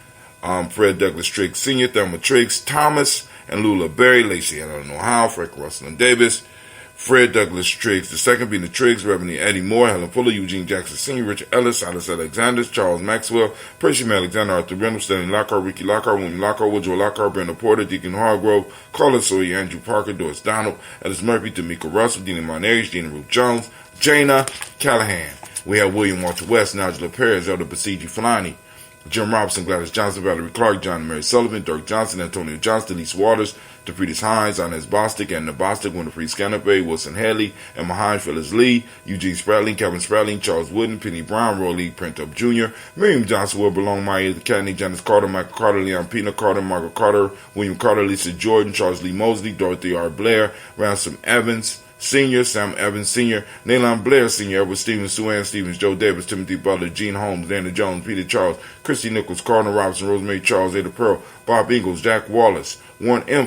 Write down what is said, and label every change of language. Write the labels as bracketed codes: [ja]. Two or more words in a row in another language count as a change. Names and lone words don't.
[en] Fred Douglas Triggs Sr., Thelma Triggs, Thomas, and Lula Berry, Lacey Eleanor Howe, Frank Russell and Davis, Fred Douglas Triggs, the second being the Triggs, Reverend Eddie Moore, Helen Fuller, Eugene Jackson Sr., Richard Ellis, Silas Alexander, Charles Maxwell, Percy Alexander, Arthur Reynolds, Stanley Lockhart, Ricky Lockhart, William Lockhart, Woodrow Lockhart, Brenda Porter, Deacon Hargrove, Carla Sawyer, Andrew Parker, Doris Donald, Ellis Murphy, D'Amico Russell, Dina Monares, Dina Ruth Jones, Jana Callahan. We have William Walter West, Nigel Perez, Elder Basiji Fulani, Jim Robinson, Gladys Johnson, Valerie Clark, John Mary Sullivan, Dirk Johnson, Antonio Johnston, Elise Waters, DeFritis Hines, Inez Bostic, Anna Bostic, Winifred Scanape, Wilson Haley, Emma Hines, Phyllis Lee, Eugene Spratling, Kevin Spratling, Charles Wooden, Penny Brown, Roy Lee, Printup Jr., Miriam Johnson, Will Belong, Maya Cadney, Janice Carter, Michael Carter, Leon Pina Carter, Margaret Carter, William Carter, Lisa Jordan, Charles Lee Mosley, Dorothy R. Blair, Ransom Evans, Senior, Sam Evans Sr., Nayland Blair Sr., Edward Stevens, Sue Ann Stevens, Joe Davis, Timothy Butler, Gene Holmes, Dana Jones, Peter Charles, Christy Nichols, Cardinal Robinson, Rosemary Charles, Ada Pearl, Bob Ingalls, Jack Wallace, Warren M.